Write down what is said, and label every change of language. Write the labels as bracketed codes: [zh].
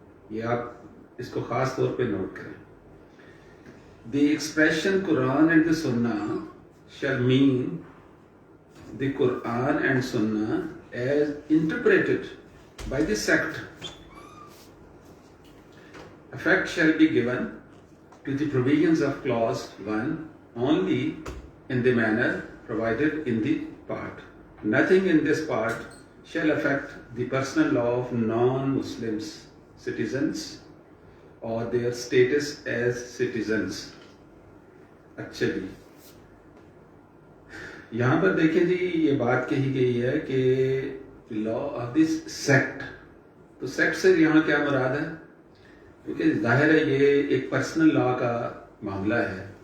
[ur] یہ آپ اس کو خاص طور پہ نوٹ کریں. [en] The expression Quran and the Sunnah shall mean the Quran and Sunnah as interpreted by the sect. Effect shall be given to the provisions of clause 1 only in the manner provided in the part. Nothing in this part shall affect the personal law of non-Muslims citizens or their status as citizens. [ur] اچھا جی, یہاں پر دیکھیں جی یہ بات کہی گئی ہے کہ law of this sect. تو سیکٹ سے یہاں کیا مراد ہے؟ کیونکہ ظاہر ہے یہ ایک پرسنل لا کا معاملہ ہے.